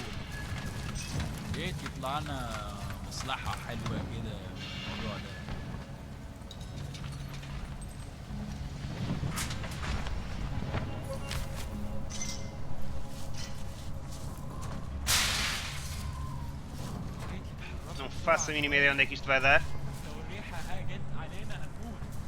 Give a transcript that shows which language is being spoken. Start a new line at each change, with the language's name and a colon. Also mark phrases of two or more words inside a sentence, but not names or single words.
Arabic: ريت يطلع لنا مصلحة حلوة كده من الموضوع ده.
Portuguese: Não faço a mínima ideia onde é que isto vai dar.
Arabic: لو الريحة هاجت علينا هنموت.